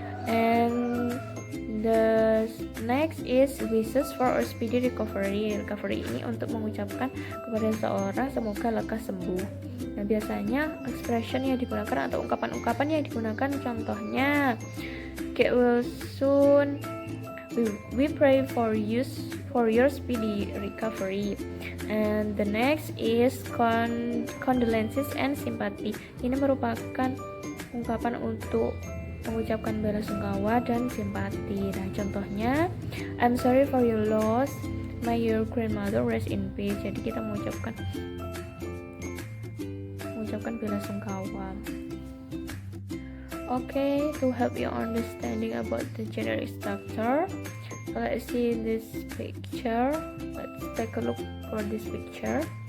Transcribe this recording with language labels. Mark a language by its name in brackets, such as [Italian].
[English] And the next is wishes for a speedy recovery. [Indonesian] Recovery ini untuk mengucapkan kepada seorang semoga lekas sembuh. Nah, biasanya expression yang digunakan atau ungkapan-ungkapan yang digunakan contohnya [English] get well soon, we pray for your speedy recovery. And the next is condolences and sympathy. [Indonesian] Ini merupakan ungkapan untuk mengucapkan belasungkawa dan simpati. Nah, contohnya [English] I'm sorry for your loss, may your grandmother rest in peace. [Indonesian] Jadi kita mengucapkan belasungkawa. [English] Okay, to help you understanding about the generic structure, let's see this picture. Let's take a look for this picture.